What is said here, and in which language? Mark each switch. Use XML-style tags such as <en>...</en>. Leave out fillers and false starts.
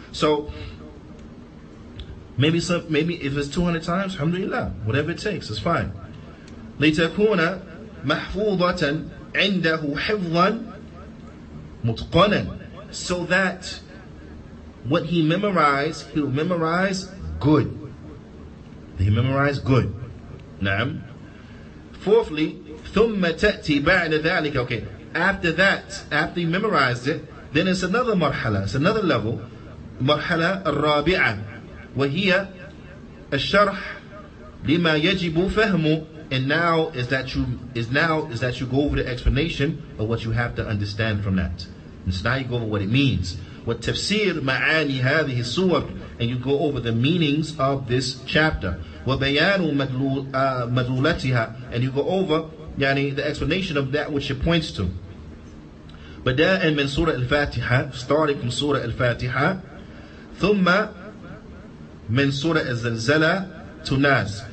<en>So maybe if it's 200 times, alhamdulillah, whatever it takes, it's fine.</en> <ar>لِتَكُونَ مَحْفُوظَةً عِنْدَهُ حِفْظًا مُتْقَنًا,</ar> <en>so that what he memorized, he'll memorize good. He memorized good. Naam. Fourthly,</en> <ar>ثُمَّ تَأْتِي بَعْدَ ذَلِكَ.</ar> <en>Okay, after that, after you memorized it, then it's another marhala, it's another level.</en> <ar>مرحلة الرابعة وهي الشرح لما يجب فهمه.</ar> <en>And now is that you go over the explanation of what you have to understand from that. And so now you go over what it means. What</en> <ar>tafsir ma'ani hadhihi suwar,</ar> <en>and you go over the meanings of this chapter.</en> <ar>وبيان مدلولتها,</ar> <en>and you go over the explanation of that which it points to.</en> <ar>بداء من سورة الفاتحة,</ar> <en>starting from Surah Al-Fatiha,</en> <ar>ثم من سورة الزلزلة</ar> <en>to Nas.</en>